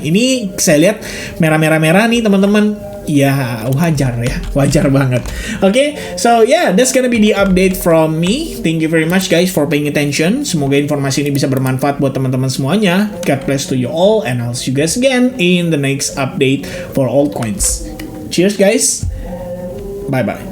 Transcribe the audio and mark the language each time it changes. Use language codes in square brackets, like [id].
[id] Ini saya lihat merah-merah-merah nih teman-teman. Ya wajar banget. [en] Okay, so yeah, that's gonna be the update from me. Thank you very much guys for paying attention. [id] Semoga informasi ini bisa bermanfaat buat teman-teman semuanya. [en] God bless to you all, and I'll see you guys again in the next update for altcoins. Cheers guys. Bye-bye.